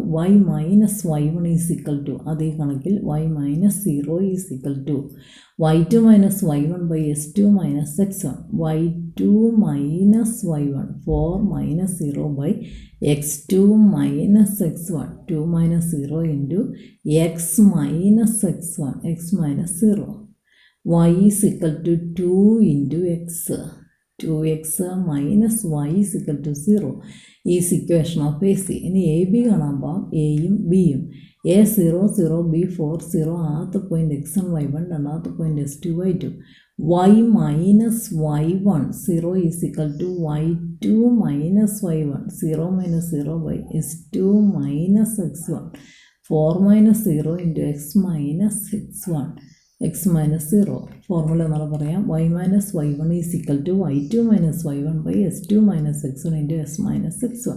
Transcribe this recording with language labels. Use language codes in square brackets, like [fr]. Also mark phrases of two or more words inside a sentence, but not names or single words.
[en] y minus y1 is equal to, [ml] അതേ കണക്കിൽ [en] y minus 0 is equal to y2 minus y1 by s2 minus x1, y2 minus y1 4 minus 0 by x2 minus x1, 2 minus 0 into x minus x1, x minus 0, y is equal to 2 into x, 2x minus y is equal to 0 is equation of A C. [ml] ഇനി എ ബി കാണാൻ പോകാം. എയും ബിയും, എ 0 0 ബി 4 0, ആദ്യത്തെ പോയിൻ്റ് x1 y1, രണ്ടാമത്തെ പോയിൻ്റ് s2 y2, [en] y minus y1 0 is equal to y2 minus y1, 0 minus 0 by s2 minus x1, 4 minus 0 into x minus x1, x minus 0. [ml] ഫോർമുല എന്നുള്ള പറയാം. [en] y minus y1 is equal to y2 minus y1 by s2 minus x1 into s minus x1.